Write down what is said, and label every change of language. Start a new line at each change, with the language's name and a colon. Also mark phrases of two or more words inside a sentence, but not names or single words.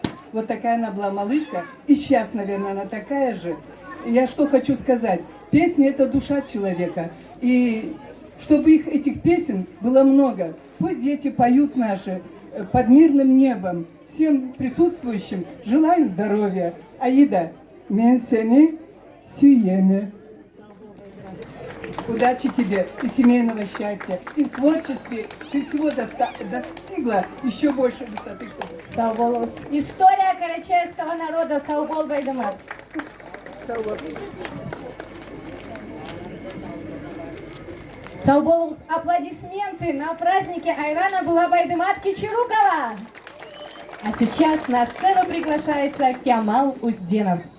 Russian: Вот такая она была малышка. И сейчас, наверное, она такая же. Я что хочу сказать. Песни — это душа человека. И чтобы этих песен было много. Пусть дети поют наши под мирным небом. Всем присутствующим желаю здоровья. Аида,
Karachay-Balkar: мен сени сүйеме.
Russian: Удачи тебе и семейного счастья. И в творчестве ты всего достигла еще больше высоты.
Karachay-Balkar: Сау болыңыз.
Russian: История карачаевского народа.
Karachay-Balkar: Сау бол, Байдамат. Сау бол. Сау болыңыз.
Russian: Аплодисменты на празднике Айрана Булабайдымат Кичерукова. А сейчас на сцену приглашается Кямал Узденов.